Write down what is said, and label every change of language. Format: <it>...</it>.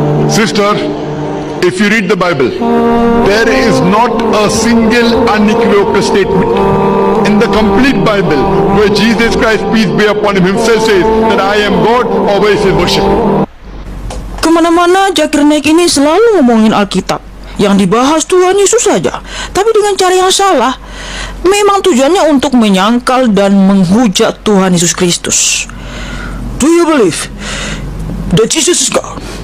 <en>Sister, if you read the Bible, there is not a single unequivocal statement in the complete Bible where Jesus Christ, peace be upon him, himself says that I am God or where he says worship.</en> <id>Kemana-mana Zakir Naik ini selalu ngomongin Alkitab. Yang dibahas Tuhan Yesus saja, tapi dengan cara yang salah. Memang tujuannya untuk menyangkal dan menghujat Tuhan Yesus Kristus.</id> <en>Do you believe that Jesus is God?</en>